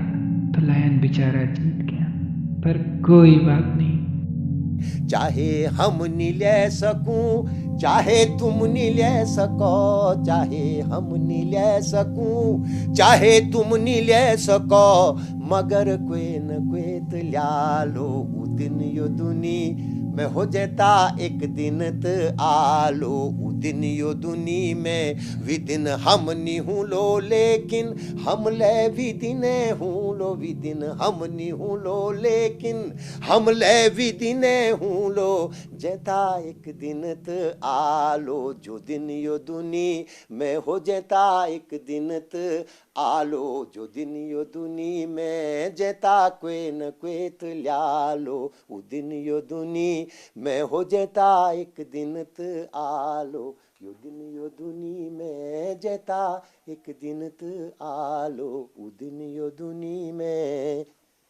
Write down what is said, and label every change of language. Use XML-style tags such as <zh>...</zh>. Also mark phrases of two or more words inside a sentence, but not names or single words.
<hi>पलायन बेचारा जीत गया। पर कोई बात नहीं।</hi> <gbm>चाहे हम नी ले सकूं, चाहे तुम नी ले सको, चाहे हम नी ले सकूं, चाहे तुम नी ले सको, मगर कोई न कोई तो ल्या लो उ दिन यो दुनी में हो जेता एक दिन त आलो उ दिन यो दुनी में विदिन हम नी हूँ लो, लेकिन हम ले विदिने हूँ लो, विदिन हम नी हूँ लो, लेकिन हम ले विदिने हूँ लो, जेता एक दिन त आलो जो दिन यो दुनी में हो जेता एक दिन त आलो जो दिन यो दुनी में जेता कोई न कोई त ल्यालो उ दिन यो दुनी में हो जेता एक दिन त आलो यो दिन यो दुनी में जेता एक दिन त आलो उ दिन यो दुनी में।</gbm>